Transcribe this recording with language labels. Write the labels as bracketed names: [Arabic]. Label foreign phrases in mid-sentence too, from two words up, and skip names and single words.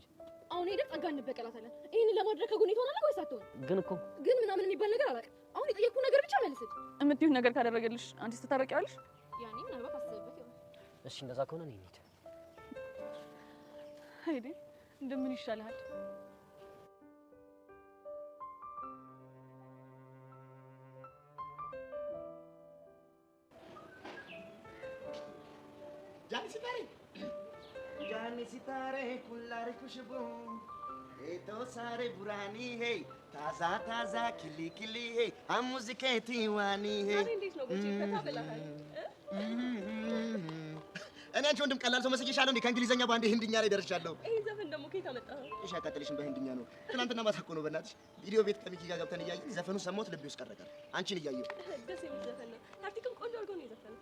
[Amharic] አሁን ሄደን ጸጋ እንበቀላታለን። ይሄንን ለማድረግ ከጎኔ ትሆናለህ ወይስ አትሆንም? ግን ምናምን የሚባል ነገር አላውቅም። አሁን የጠየቅኩህ ነገር ብቻ መልስልኝ። የምትይው ነገር ካደረገልሽ አንቺስ ትታረቂዋለሽ? ያኔ ምናልባት አስበበት ይሆናል። እሺ እንደዛ ከሆነ እኔ እንሂድ። አይዴ እንደምን ይሻልሃል? [Hindi] जाने सितारे कुल्लारे खुशबू ये तो सारे पुरानी है ताजा ताजा खिली खिली है हम मुझके दीवानी है [Amharic] እኔ አንቺ ወንድም ቀላል ሰው መስዬሻለሁ እንዴ? ከእንግሊዘኛ በአንዴ ህንድኛ ላይ ደርሻለሁ። ይሄ ዘፈን ደግሞ ከየት አመጣኸው? እሺ አቃጠልሽም በህንድኛ ነው። ትናንትና ማታ እኮ ነው በእናትሽ ቪዲዮ ቤት ከሚኪ ጋር ገብተን እያየን ዘፈኑን ሰማሁት፣ ልቤ ውስጥ ቀረ። አንቺን እያየሁ ደስ የሚል ዘፈን ነው። ሀርቲክም ቆንጆ አድርጎ ነው የዘፈነው።